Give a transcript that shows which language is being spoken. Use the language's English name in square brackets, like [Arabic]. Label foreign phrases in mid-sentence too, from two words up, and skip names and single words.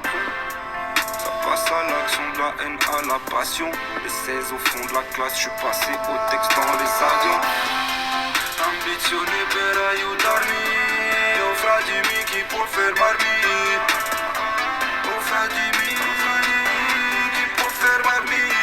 [French] Ça passe à l'action, de la haine à la passion. Les 16 au fond de la classe, je suis passé au texte dans les avions. [Italian] Ambizione per aiutarmi, oh fra dimmi chi può fermarmi. Oh fra dimmi chi può fermarmi.